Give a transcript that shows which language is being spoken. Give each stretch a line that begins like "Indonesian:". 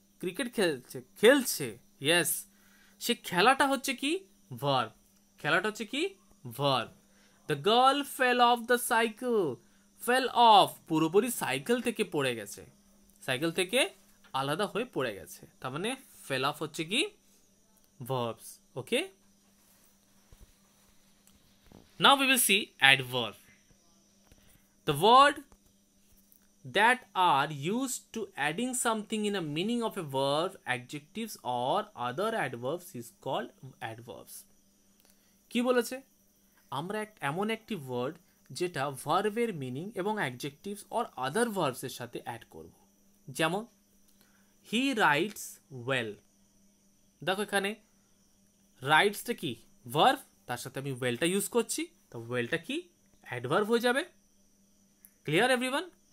Bangla: Cricket খেলছে। Yes, সে খেলাটা হচ্ছে কি? ভার্ব। খেলাটা হচ্ছে কি? Verb.
English: the girl fell off the cycle,
Bangla: fail of পুরোপুরি সাইকেল থেকে পড়ে গেছে, সাইকেল থেকে আলাদা হয়ে পড়ে গেছে, তার মানে ফেল অফ হচ্ছে কি?
English: Verbs. Okay, now we will see adverb. The word that are used to adding something in a meaning of a verb, adjectives or other adverbs is called adverbs.
Bangla: কি বলেছে? আমরা এমন একটি ওয়ার্ড যেটা ভার্বের meaning এবং অ্যাডজেক্টিভস অর আদার ভার্বসের সাথে add করব। যেমন
English: he writes well,
Bangla: দেখো এখানে রাইটসটা কি? ভার্ব, তার সাথে আমি ওয়েলটা ইউজ করছি, তো ওয়েলটা কি? অ্যাডভার্ব হয়ে যাবে।
English: Clear everyone?